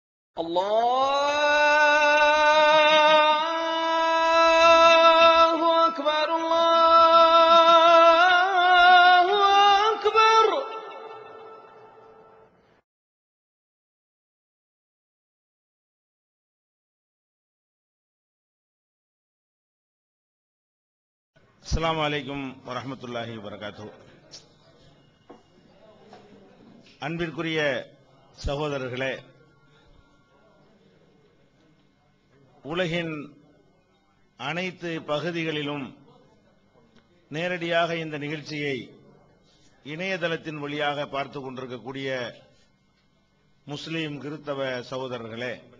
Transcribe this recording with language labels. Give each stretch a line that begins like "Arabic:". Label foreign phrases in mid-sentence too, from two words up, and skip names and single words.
Arabic: الله أكبر الله أكبر. السلام عليكم ورحمة الله وبركاته.
Tamil: அன்பிற்குரிய சகோதரர்களே, உலகின் அனைத்து பகுதிகளிலும் நேரடியாக இந்த நிகழ்ச்சியை இணையதளத்தின் வழியாக பார்த்து கொண்டிருக்கக்கூடிய முஸ்லிம் கிறிஸ்தவ சகோதரர்களே,